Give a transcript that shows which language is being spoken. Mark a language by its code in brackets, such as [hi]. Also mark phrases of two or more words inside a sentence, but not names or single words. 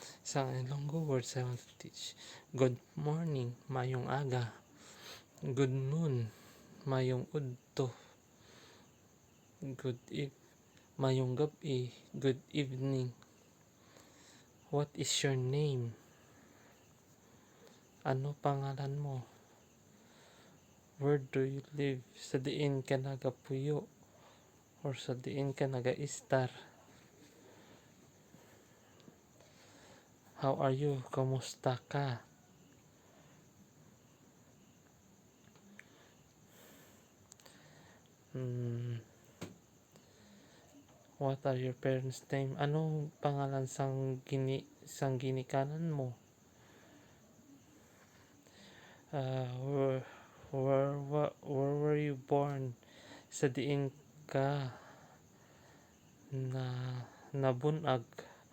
[en] Sa Ilonggo words I want to teach. Good morning, [hil] mayong aga. [en] Good noon, [hil] mayong udto. Mayong gabi. [en] Good evening. What is your name? [hil] Ano pangalan mo? [en] Where do you live? [hil] Sa diin ka nagapuyo? Or sa diin ka naga-istar? [en] How are you? [hil] Kamusta ka? [en] What are your parents' name? [hil] Anong pangalan sang ginikanan mo? [en] Where were you born? [hil] Sa diin ka na nabunag?